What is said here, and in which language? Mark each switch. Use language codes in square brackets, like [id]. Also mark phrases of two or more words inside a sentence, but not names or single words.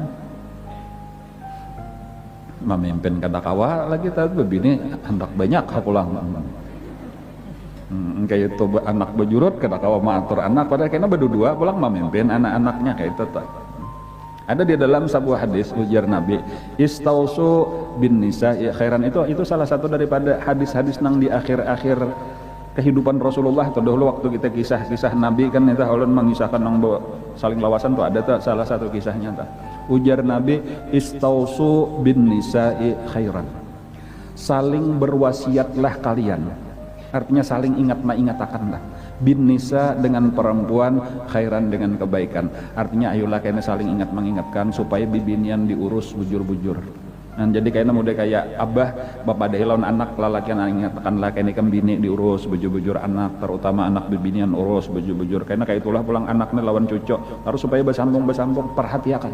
[bjn] memimpin kada kawa lagi tadi babine hendak banyak pulang kayak itu anak bejurut kada kawa maatur anak padahal kena berdua pulang memimpin anak-anaknya kayak itu tak. Ada di dalam sebuah hadis ujar Nabi [ar] استوصوا بالنساء يا خيرا [bjn] itu salah satu daripada hadis-hadis nang di akhir-akhir kehidupan Rasulullah atau dahulu waktu kita kisah-kisah Nabi kan itu ulun mengisahkan nang saling lawasan tuh ada tuh salah satu kisahnya tuh ujar Nabi [ar] استوصوا بالنساء خيرا [bjn] saling berwasiatlah kalian. Artinya saling ingatakanlah [ar] بالنساء [bjn] dengan perempuan khairan dengan kebaikan. Artinya ayolah kayaknya saling mengingatkan supaya bibinian diurus bujur-bujur. Nah, jadi kayaknya mudah kayak abah bapak lawan anak lalakian ingatkanlah kayaknya kembini diurus bujur-bujur anak terutama anak bibinian urus bujur-bujur. Kayaknya kayak itulah pulang anaknya lawan cucu harus supaya bersambung perhatikan.